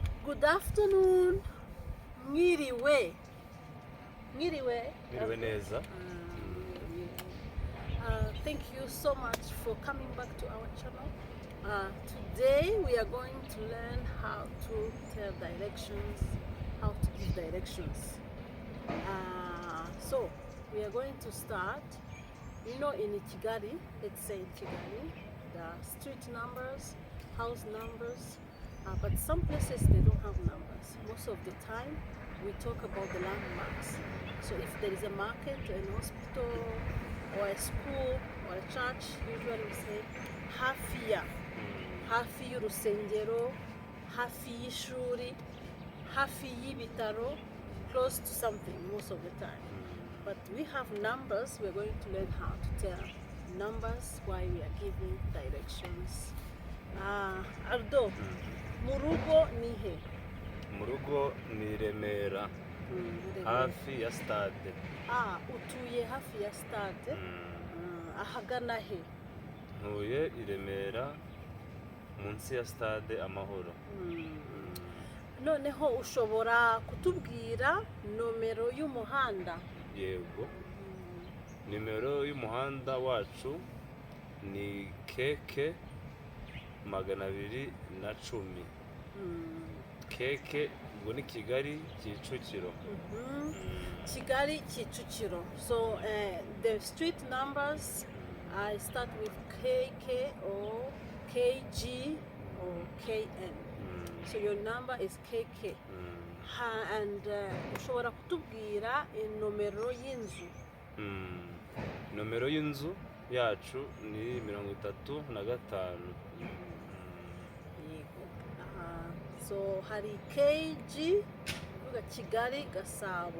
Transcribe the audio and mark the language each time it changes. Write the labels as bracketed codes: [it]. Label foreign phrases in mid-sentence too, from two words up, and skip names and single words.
[en] Good afternoon. [rw] Mwiriwe. Mwiriwe neza. [en] Thank you so much for coming back to our channel. Today we are going to learn how to tell directions, how to give directions. So we are going to start, in Kigali, let's say in Kigali, the street numbers, house numbers, but some places they don't have numbers. Most of the time we talk about the landmarks. So if there is a market, an hospital, or a school, or a church, usually we say [rw] hafi y'urusengero, hafi y'ishuri, hafi y'ibitaro, [en] close to something most of the time. But we have numbers. We're going to learn how to tell numbers while we are giving directions. Aldo, [rw] murugo ni he? Murugo ni Remera, hafi ya stade. Utuye hafi ya stade. Ahagana he? Ntuye i Remera munsi ya stade Amahoro. Noneho ushobora kutubwira nomero y'umuhanda? Yego. Nimero y'umuhanda wacu ni keke 210. Keke ubwo ni Kigali Kicukiro. Kigali Kicukiro. [en] So the street numbers, I start with KK or KG or KN. So your number is KK. [rw] And ushobora kutubwira nomero y'inzu? Nomero y'inzu yacu ni 35. So hari KG uvuga Kigali Gasabo.